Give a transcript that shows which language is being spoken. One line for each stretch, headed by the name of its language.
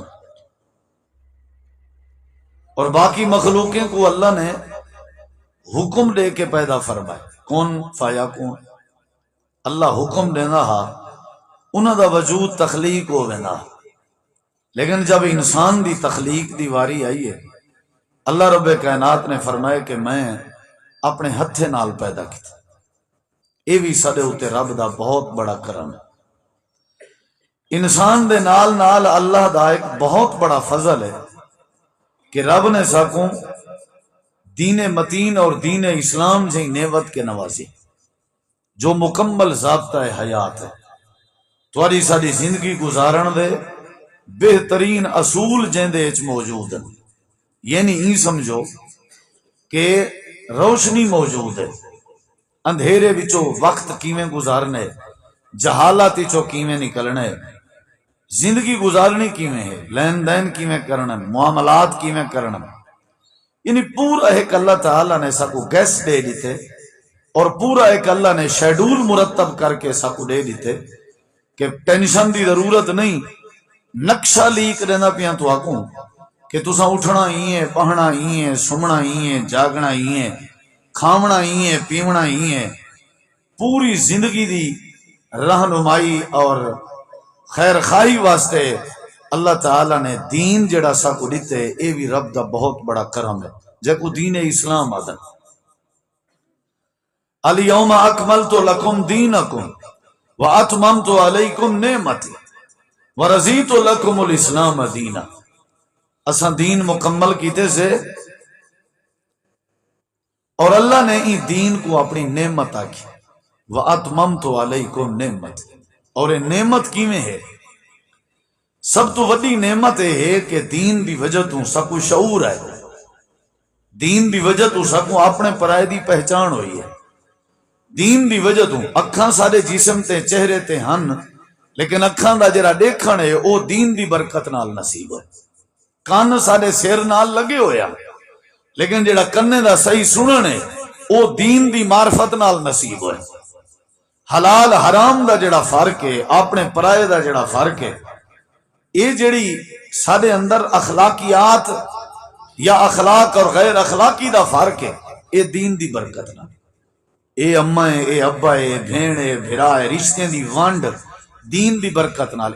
Urdu: اور باقی مخلوقیں کو اللہ نے حکم دے کے پیدا فرمائے.
Saraiki: کون فایا کون اللہ حکم دینا ہا انہاں دا وجود تخلیق ہو وینا. لیکن جب انسان دی تخلیق دی واری آئی ہے اللہ رب کائنات نے فرمایا کہ میں اپنے ہتھے نال پیدا کیتا. یہ بھی سارے اوتے رب دا بہت بڑا کرم ہے. انسان دے نال نال اللہ دا ایک بہت بڑا فضل ہے کہ رب نے ساکوں دین متین اور دین اسلام جی نعمت کے نوازی جو مکمل ضابطہ حیات ہے. تھوڑی ساری زندگی گزارن دے بہترین اصول جیندے اچ موجود ہیں. یعنی این سمجھو کہ روشنی موجود ہے، اندھیرے وچوں وقت کیویں گزارنے، جہالت وچوں کیویں نکلنے، زندگی گزارنی کیویں ہے، لین دین کیویں کرنا، معاملات کیویں کرنا. یعنی پورا ایک اللہ تعالیٰ نے ساکو گیس دے دیتے اور پورا ایک اللہ نے شیڈول مرتب کر کے ساکو دے دیتے کہ ٹینشن دی ضرورت نہیں. نقشہ لیک دینا پیاں تو آکوں کہ تساں اٹھنا ہی ہے، پہنا ہی ہے، سمنا ہی ہے، جاگنا ہی ہے، کھاونا ہی ہے، پیونا ہی ہے. پوری زندگی دی رہنمائی اور خیر خواہی واسطے اللہ تعالی نے دین جڑا سا کو دیتے. اے بھی رب دا بہت بڑا کرم ہے جے کو دین اسلام آدن.
Arabic: الیوم اکملت لکم دینکم واتممت علیکم نعمتی ورضیت لکم الاسلام دینا.
Saraiki: اساں دین مکمل کیتے سے اور اللہ نے ای دین کو اپنی نعمت آکی.
Arabic: واتممت علیکم نعمتی.
Saraiki: اور یہ نعمت کیویں ہے؟ سب تو وڈی نعمت ہے کہ دین دی وجہ تو سکو شعور ہے، دین دی وجہ تو سکو اپنے پرائے دی پہچان ہوئی ہے. دین دی وجہ تو اکھاں سارے جسم تے چہرے تے ہن لیکن اکھاں دا جڑا دیکھن ہے او دین دی برکت نال نصیب ہے. کان سارے سیر نال لگے ہویا لیکن جڑا کنے دا صحیح سنن ہے او دین دی معرفت نال نصیب ہے. حلال حرام دا جڑا فرق ہے، اپنے پرائے دا جڑا فرق ہے، یہ جڑی سارے اندر اخلاقیات یا اخلاق اور غیر اخلاقی دا فرق ہے، یہ دین دی برکت نہ. اے اماں ہے، اے ابا ہے، بھین ہے، بھرا ہے، رشتے دی وانڈ دین دی برکت نال.